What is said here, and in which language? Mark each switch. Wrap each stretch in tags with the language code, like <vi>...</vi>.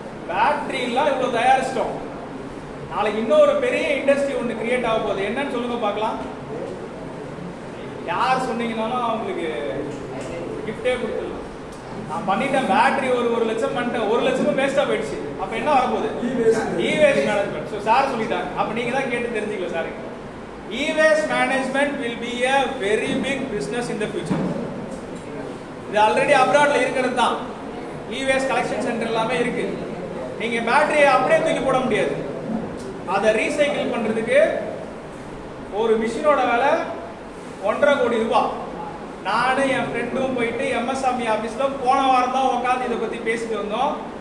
<ta>பேட்டரிலாம் இவ்வளோ தயாரிச்சிட்டோம், நாளைக்கு இன்னொரு பெரிய இண்டஸ்ட்ரி ஒன்று கிரியேட் ஆக போகுது. என்னன்னு சொல்லுங்க பார்க்கலாம். யார் சொன்னீங்கன்னாலும் அவங்களுக்கு கிஃப்டே கொடுத்துடலாம். நான் பண்ணிட்டேன், பேட்டரி ஒரு லட்சம் பண்ணிட்டேன், 1 லட்சமும் வேஸ்ட்டாக போயிடுச்சு. அப்போ என்ன வரப்போகுது, இ-வேஸ்ட் மேனேஜ்மெண்ட். ஸோ சார் சொல்லிட்டாங்க, அப்போ நீங்கள் தான் கேட்டு தெரிஞ்சுக்கலாம் sir.</ta> <en>E-waste management will be a very big business in the future.</en> <ta>இது ஆல்ரெடி அப்ராட்ல இருக்கிறது தான். E-waste கலெக்ஷன் சென்டர் எல்லாமே இருக்கு. நீங்க பேட்டரியை அப்படியே தூக்கி போட முடியாது. அதை ரீசைக்கிள் பண்றதுக்கு ஒரு மிஷினோட விலை 1.5 கோடி ரூபாய். நானும் என் ஃப்ரெண்டும் போயிட்டு எம்எஸ்ஆர்பி ஆஃபீஸ்ல போன வாரம் தான் உட்காந்து இதை பத்தி பேசிட்டு வந்தோம்.</ta>